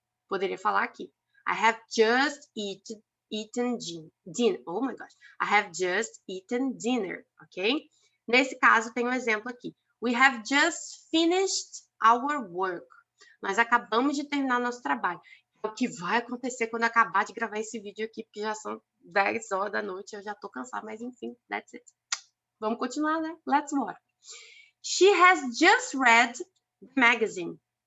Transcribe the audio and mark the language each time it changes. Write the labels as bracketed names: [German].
[Portuguese] Poderia falar aqui. [English] I have just eaten dinner. Oh my gosh. I have just eaten dinner, ok? [Portuguese] Nesse caso, tem um exemplo aqui. [English] We have just finished our work. [Portuguese] Nós acabamos de terminar nosso trabalho. O que vai acontecer quando eu acabar de gravar esse vídeo aqui, porque já são 10 horas da noite, eu já tô cansada, mas enfim, [English] that's it. [Portuguese] Vamos continuar, né? [English] Let's more. She has just read the magazine.